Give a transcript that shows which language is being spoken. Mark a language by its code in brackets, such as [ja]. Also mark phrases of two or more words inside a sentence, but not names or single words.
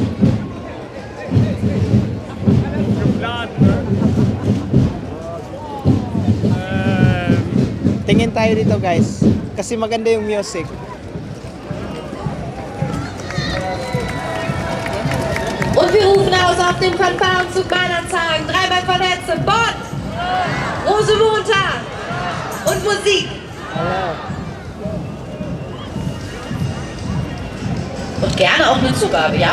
[de] Geplant, ne? [tl] Tingin tayo dito guys. Kasi maganda yung music. [de] Und wir rufen aus auf den Fanfarenzug Weihnachtshagen. Dreimal vernetzen. Bonn! Rosenmontag! Und Musik! Und gerne auch eine Zugabe, ja?